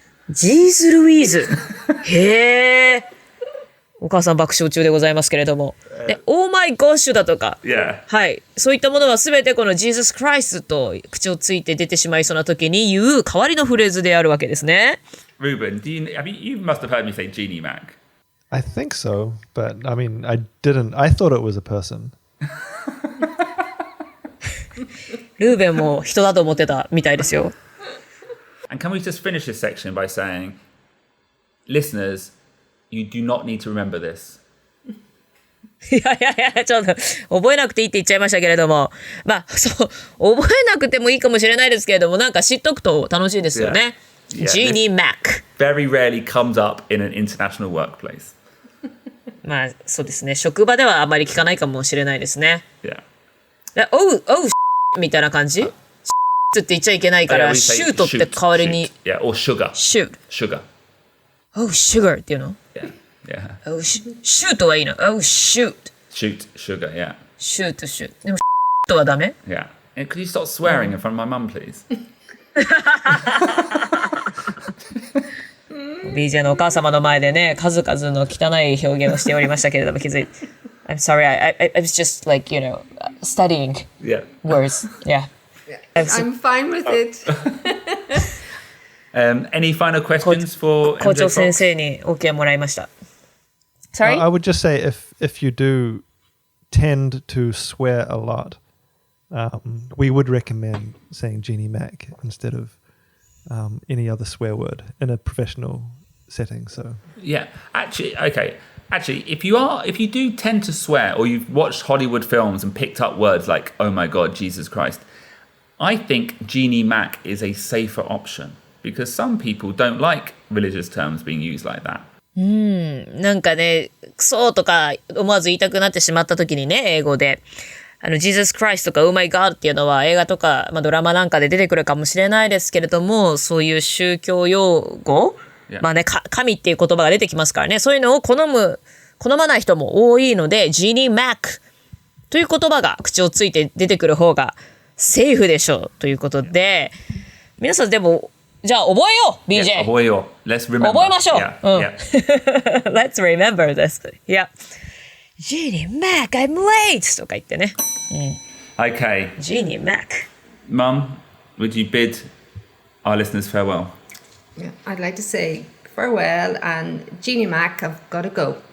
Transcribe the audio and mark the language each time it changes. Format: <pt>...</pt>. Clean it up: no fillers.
<ja>Jeez Louise へー。お母さん爆笑中でございますけれども。 Oh my gosh だとか。</ja> <en>Yeah.</en> <ja>はい。そういったものはすべてこの Jesus Christ と口をついて出てしまいそうな時に言う代わりのフレーズであるわけですね。</ja> <en>Ruben, you must have heard me say Jeannie Mac. I think so, but I mean, I didn't. I thought it was a person.</en> <ja>ルーベンも人だと思ってたみたいですよ。</ja> <en>And can we just finish this section by saying, listeners, you do not need to remember this.</en> <ja>いや、ちょっと覚えなくていいって言っちゃいましたけれども、まあそう覚えなくてもいいかもしれないですけれども、なんか知っとくと楽しいですよね。</ja> <en>Yeah. Jeannie Mac。 Very rarely comes up in an international workplace.</en> <ja>まあそうですね。職場ではあまり聞かないかもしれないですね。</ja> <en>Yeah.</en> <ja>Oh みたいな感じ？って言っちゃいけないから、シュートって代わりに。</ja> <en>Yeah, or sugar. Shoot. Sugar. Oh, sugar</en> <ja>っていうの？</ja> <en>Yeah. Yeah.</en> <ja>Oh, シュートはいいの。</ja> <en>Oh, shoot. Shoot, sugar, yeah.</en> <ja>Shoot. でも、とはダメ？</ja> <en>Yeah. And could you stop swearing in front of my mum, please?</en> <ja>BJ のお母様の前でね、数々の汚い表現をしておりましたけれども、気づいて。</ja> <en>I'm sorry, I was just like, studying Yeah. words. Yeah. I'm fine with it. Any final questions for</en> <ja>校長</ja> <en>MJ</en> <ja>先</ja> <en>Fox?</en> <ja>生に OK もらいました。</ja> <en>Sorry? I would just say if you do tend to swear a lot, we would recommend saying Jeannie Mac instead of any other swear word in a professional setting. So Yeah. Actually, okay. Actually, if you do tend to swear or you've watched Hollywood films and picked up words like, oh my God, Jesus Christ, I think Jeannie Mac is a safer option because some people don't like religious terms being used like that.</en> <ja>なんかね、クソとか思わず言いたくなってしまった時にね、英語で。 Jesus Christ とか Oh my God っていうのは映画とか、ドラマなんかで出てくるかもしれないですけれども、そういう宗教用語、</ja> <en>Yeah.</en> <ja>まあね、神っていう言葉が出てきますからね、そういうのを好まない人も多いので、Jeannie Mac という言葉が口をついて出てくる方がセーフでしょうということで、皆さんでも、じゃあ覚えよう BJ!</ja> <en>Yeah,</en> <ja>覚えよう.</ja> <en>Let's remember.</en> <ja>覚えましょう</ja> <en>Yeah,</en> <ja>うん</ja> <en>yeah. Let's remember this. Yeah. Jeannie Mac, I'm late!</en> <ja>とか言ってね。</ja> <en>Okay. Jeannie Mac. Mum, would you bid our listeners farewell? Yeah, I'd like to say farewell, and Jeannie Mac, I've got to go.</en>